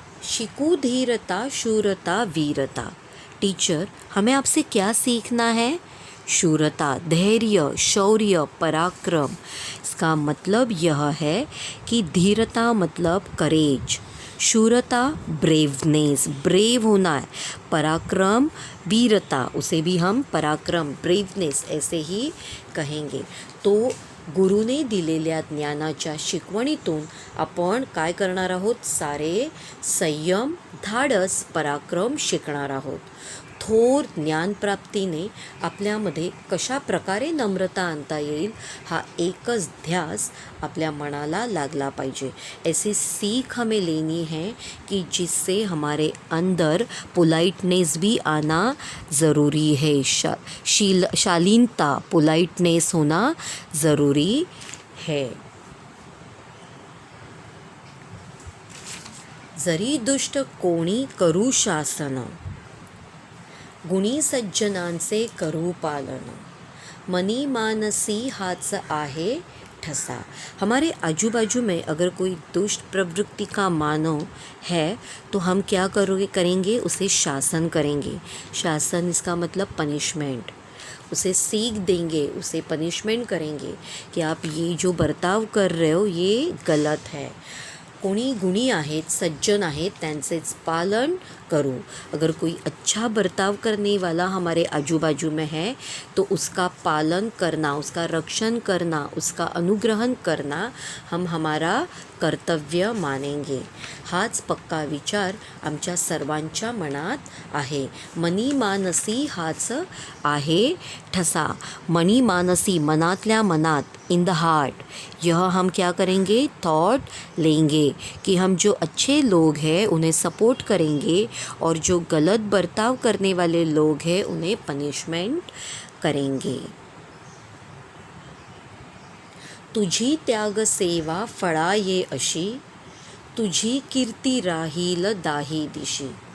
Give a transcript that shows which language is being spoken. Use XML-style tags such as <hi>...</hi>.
<mr>शिकू धीरता, शूरता, वीरता।</mr> <hi>टीचर, हमें आपसे क्या सीखना है, शूरता, धैर्य, शौर्य, पराक्रम। इसका मतलब यह है कि धीरता मतलब करेज, शूरता ब्रेवनेस, ब्रेव होना है, पराक्रम वीरता, उसे भी हम पराक्रम, ब्रेवनेस ऐसे ही कहेंगे।</hi> <mr>तो गुरुने दिलेल्या ज्ञानाच्या शिकवणीतून आपण काय करणार आहोत, सारे संयम, धाडस पराक्रम शिकणार आहोत. थोर ज्ञानप्राप्तीने आपल्यामध्ये कशा प्रकारे नम्रता आणता येईल हा एकच ध्यास आपल्या मनाला लागला पाहिजे.</mr> <hi>ऐसी सीख हमें लेनी है कि जिससे हमारे अंदर पोलाइटनेस भी आना ज़रूरी है. शालीनता, पोलाइटनेस होना ज़रूरी है.</hi> <mr>जरी दुष्ट कोणी करू शासन, गुणी सज्जनांचे करू पालन, मनी मानसी हाच आहे ठसा.</mr> <hi>हमारे आजू बाजू में अगर कोई दुष्ट प्रवृत्ति का मानव है तो हम क्या करेंगे, उसे शासन करेंगे. शासन इसका मतलब पनिशमेंट. उसे सीख देंगे, उसे पनिशमेंट करेंगे कि आप ये जो बर्ताव कर रहे हो ये गलत है.</hi> <mr>कोणी गुणी आहेत, सज्जन आहेत, त्यांचेच पालन करो.</mr> <hi>अगर कोई अच्छा बर्ताव करने वाला हमारे आजू बाजू में है तो उसका पालन करना, उसका रक्षण करना, उसका अनुग्रहण करना हम हमारा कर्तव्य मानेंगे.</hi> <mr>हाच पक्का विचार आमच्या सर्वांच्या मनात आहे. मनी मानसी हाच आहे ठसा. मनी मानसी, मनातल्या मनात,</mr> <en>In the heart.</en> <hi>यह हम क्या करेंगे, थॉट लेंगे कि हम जो अच्छे लोग हैं उन्हें सपोर्ट करेंगे और जो गलत बर्ताव करने वाले लोग हैं उन्हें पनिशमेंट करेंगे.</hi> <mr>तुझी त्याग सेवा फळा ये अशी, तुझी कीर्ती राहील दाही दिशी.</mr>